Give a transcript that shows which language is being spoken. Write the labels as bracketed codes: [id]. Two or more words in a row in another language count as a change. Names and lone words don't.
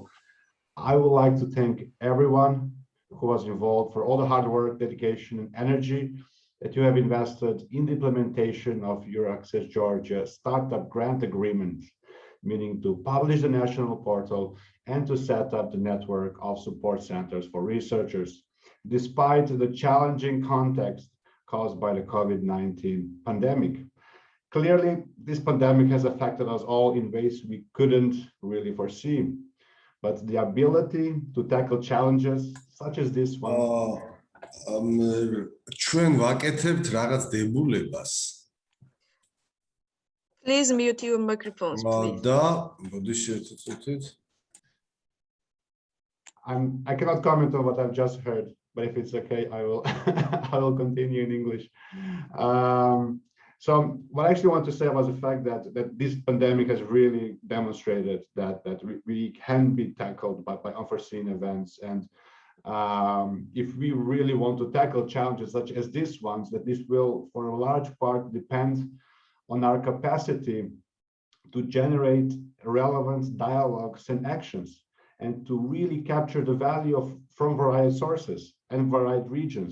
[en] I would like to thank everyone who was involved for all the hard work, dedication, and energy that you have invested in the implementation of Euraxess Georgia Startup Grant Agreement, meaning to publish the national portal and to set up the network of support centers for researchers, despite the challenging context caused by the COVID-19 pandemic. Clearly, this pandemic has affected us all in ways we couldn't really foresee, but the ability to tackle challenges such as this one. [ka] ჩვენ ვაკეთებთ რაღაც დებულებას. [en] Please mute your microphones, please. [ka] და მოდი შეწუწეთ. [en] I cannot comment on what I've just heard, but if it's okay, I will I will continue in English. So what I actually want to say was the fact that this pandemic has really demonstrated that we can be tackled by unforeseen events, and if we really want to tackle challenges such as these ones, that this will for a large part depend on our capacity to generate relevant dialogues and actions, and to really capture the value from varied sources and varied regions.